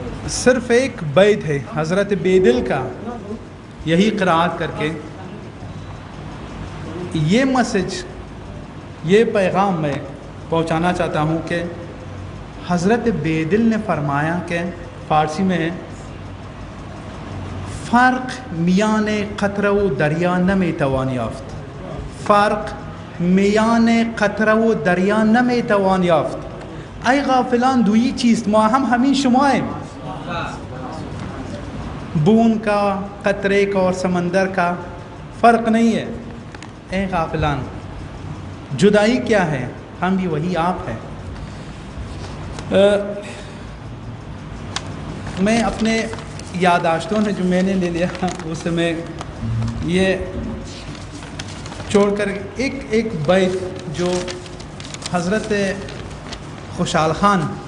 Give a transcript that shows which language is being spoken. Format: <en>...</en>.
<ur>صرف ایک بیت ہے حضرت بیدل کا, یہی قرأت کر کے یہ میسج, یہ پیغام میں پہنچانا چاہتا ہوں کہ حضرت بیدل نے فرمایا کہ فارسی میں ہے,</ur> <fa>فرق میان قطره و دریا نمیتوان یافت. فرق میان قطره و دریا نمیتوان یافت. ای غافلان دویی چیست, ما هم همین شماییم.</fa> <ur>بون کا, قطرے کا اور سمندر کا فرق نہیں ہے. اے غافلان, جدائی کیا ہے, ہم بھی وہی آپ ہیں. میں اپنے یادداشتوں نے جو میں نے لے لیا اس سے میں یہ چھوڑ کر ایک بیت جو حضرت خوشحال خان</ur>